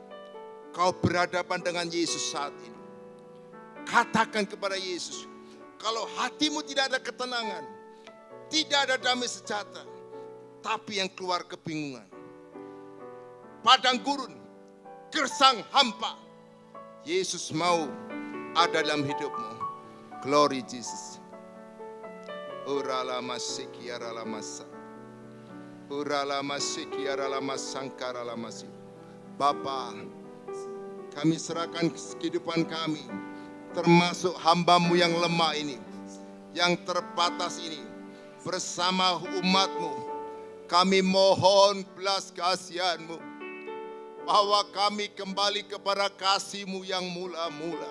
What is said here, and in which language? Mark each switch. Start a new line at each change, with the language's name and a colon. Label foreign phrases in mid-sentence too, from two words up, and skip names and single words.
Indonesian: Kau berhadapan dengan Yesus saat ini. Katakan kepada Yesus, kalau hatimu tidak ada ketenangan, tidak ada damai sejahtera, tapi yang keluar kebingungan, padang gurun, gersang hampa, Yesus mau ada dalam hidupmu.
English: Glory Jesus. Urala masikiara la masa. Urala masikiara la masangkara la masi.
Indonesian: Bapa, kami serahkan kehidupan kami, termasuk hamba-Mu yang lemah ini, yang terbatas ini, bersama umat-Mu, kami mohon belas kasihan-Mu, bahwa kami kembali kepada kasih-Mu yang mula-mula.